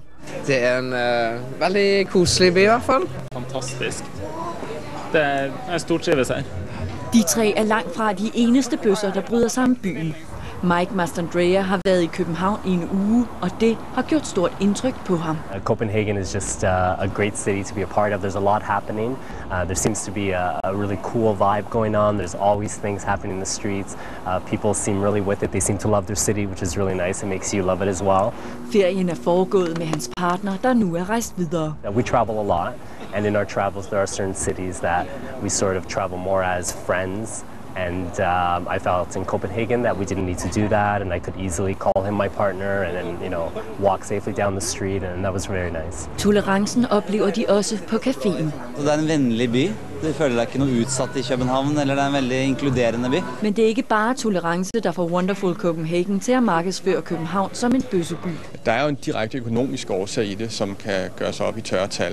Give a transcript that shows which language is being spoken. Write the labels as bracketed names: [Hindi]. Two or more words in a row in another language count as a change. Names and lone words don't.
[Norwegian] Det er en veldig koselig by [Danish] i hvert fald. [Norwegian] Fantastisk. Det er stortrives her. [Danish] De 3 er langt fra de eneste bøsser, der bryder sammen byen. Mike Mastandrea har været i København i en uge, og det har gjort stort indtryk på ham. [English] Copenhagen is just a great city to be a part of. There's a lot happening. There seems to be a really cool vibe going on. There's always things happening in the streets. People seem really with it. They seem to love their city, which is really nice. It makes you love it as well. [Danish] Ferien er foregået med hans partner, der nu er rejst videre. [English] We travel a lot, and in our travels there are certain cities that we sort of travel more as friends. And I felt in Copenhagen that we didn't need to do that, and I could easily call him my partner and then, walk safely down the street, and that was very nice. [Danish] Tolerancen oplever de også på caféen. [Norwegian] Det er en venlig by. Du føler deg ikke noe utsatt i København, eller det er en veldig inkluderende by. [Danish] Men det er ikke bare tolerance, der får Wonderful Copenhagen til at markedsføre København som en bøsseby. Der er jo en direkte økonomisk årsag i det, som kan gøres op i tørretal.